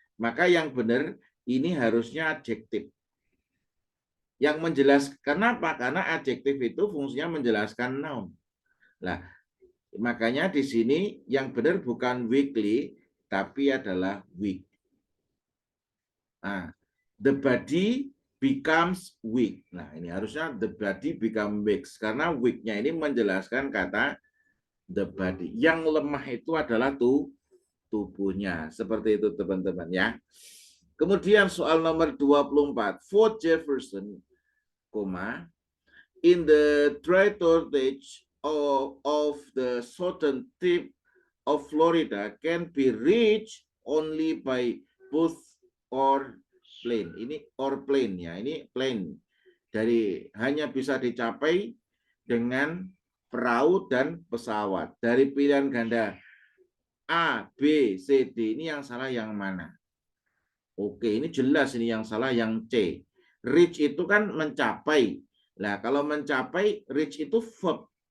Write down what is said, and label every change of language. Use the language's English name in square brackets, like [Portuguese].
[Indonesian] Maka yang benar ini harusnya adjektif. Yang menjelaskan kenapa? Karena adjektif itu fungsinya menjelaskan noun. Nah, makanya di sini yang benar bukan weakly tapi adalah weak. [English] Nah, the body becomes weak. [Indonesian] Nah, ini harusnya the body become weak karena weak-nya ini menjelaskan kata the body. Yang lemah itu adalah tubuhnya. Seperti itu teman-teman ya. Kemudian soal nomor 24. [English] Fort Jefferson, in the dry tortage of the southern tip of Florida can be reached only by boat or plane. [Indonesian] Ini or plane ya, ini plane. Dari hanya bisa dicapai dengan perahu dan pesawat. Dari pilihan ganda A, B, C, D, ini yang salah yang mana? Oke, ini jelas ini yang salah yang C. Reach itu kan mencapai. Nah, kalau mencapai, reach itu verb.